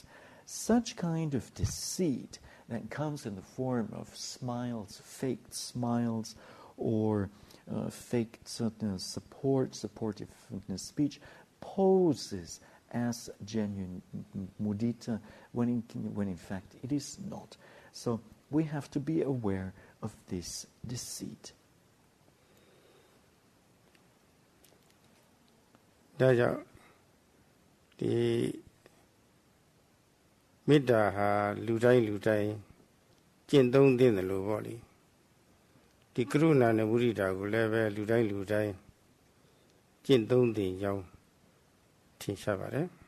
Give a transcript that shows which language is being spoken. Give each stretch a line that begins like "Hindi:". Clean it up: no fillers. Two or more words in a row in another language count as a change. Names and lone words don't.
English: Such kind of deceit that comes in the form of smiles, faked smiles, or faked supportive speech, poses as genuine mudita when in fact it is not. So we have to be aware of this deceit.
Burmese: ဒါကြောင့်ဒီမေတ္တာဟာလူတိုင်းကျင့်သုံးသင့်တယ်လို့ပေါ့လေဒီကရုဏာနဲ့မုဒိတာကိုလည်းပဲလူတိုင်းကျင့်သုံးသင့်ကြောင်းထင်ရှားပါတယ်